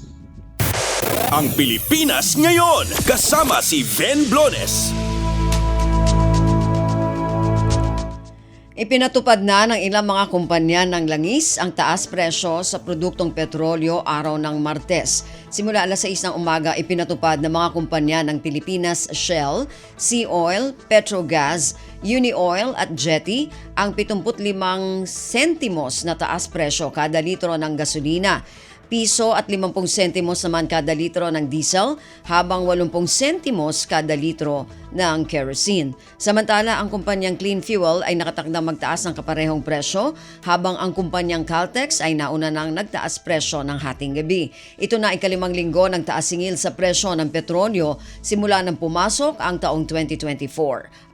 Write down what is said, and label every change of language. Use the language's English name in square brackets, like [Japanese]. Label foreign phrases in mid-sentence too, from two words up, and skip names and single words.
[Filipino] Ang Pilipinas ngayon, kasama si Ben Blones. Ipinatupad na ng ilang mga kumpanya ng langis ang taas presyo sa produktong petrolyo araw ng Martes. Simula alas 6 ng umaga, ipinatupad ng mga kumpanya ng Pilipinas Shell, Sea Oil, Petrogas, Unioil at Jetty ang 75 sentimos na taas presyo kada litro ng gasolina. Piso at 50 sentimos naman kada litro ng diesel, habang 80 sentimos kada litro ng kerosene. Samantala, ang kumpanyang Clean Fuel ay nakatakdang magtaas ng kaparehong presyo, habang ang kumpanyang Caltex ay nauna nang nagtaas presyo ng hating gabi. Ito na ay ikalimang linggo ng taas singil sa presyo ng petrolyo simula nang pumasok ang taong 2024.